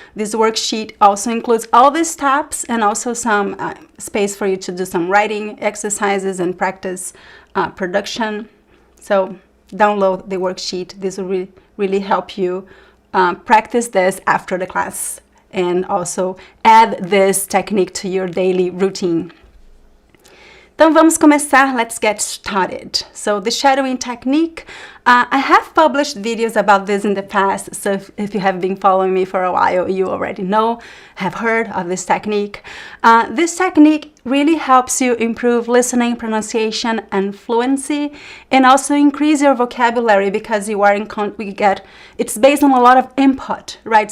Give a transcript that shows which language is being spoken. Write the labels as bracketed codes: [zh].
[en] This worksheet also includes all the steps and also some space for you to do some writing exercises and practice production. So download the worksheet. This will really help you practice this after the class and also add this technique to your daily routine. [pt] Então vamos começar, [en] let's get started. So the shadowing technique, I have published videos about this in the past, so if you have been following me for a while, you already have heard of this technique. This technique really helps you improve listening, pronunciation, and fluency, and also increase your vocabulary because it's based on a lot of input, right?